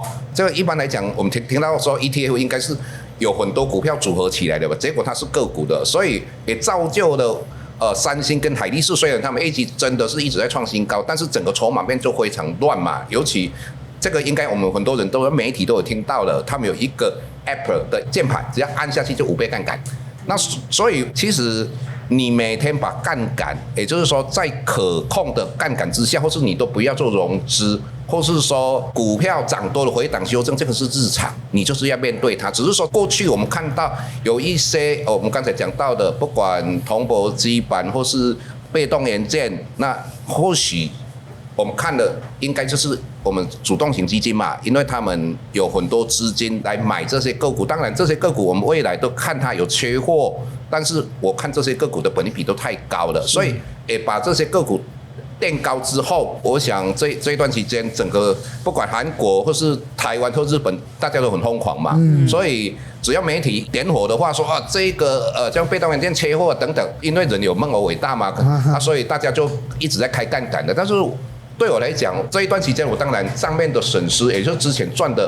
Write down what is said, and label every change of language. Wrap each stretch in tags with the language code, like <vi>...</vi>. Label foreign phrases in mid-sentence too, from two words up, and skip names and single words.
<zh>這個一般來講，我們聽到說 ETF 應該是有很多股票組合起來的吧，結果它是個股的，所以也造就了三星跟海力士，雖然他們業績真的是一直在創新高，但是整個籌碼面就非常亂嘛。尤其這個應該我們很多人都媒體都有聽到了，他們有一個 Apple 的鍵盤，只要按下去就5倍槓桿。那所以其實你每天把槓桿，也就是說在可控的槓桿之下，或是你都不要做融資，或是說股票漲多了回檔修正，這個是日常，你就是要面對它。只是說過去我們看到有一些我們剛才講到的，不管銅箔基板或是被動元件，那或許我們看的應該就是我們主動型基金嘛，因為他們有很多資金來買這些個股。當然，這些個股我們未來都看它有缺貨，但是我看這些個股的本益比都太高了，所以也把這些個股墊高之後，我想這一段期間，整個不管韓國或是台灣或日本，大家都很瘋狂嘛，所以只要媒體點火的話，說啊這個像被動元件缺貨等等，因為人有夢而偉大嘛，所以大家就一直在開槓桿的，但是對我來講，這一段期間我當然上面的損失，也就是之前賺的</zh>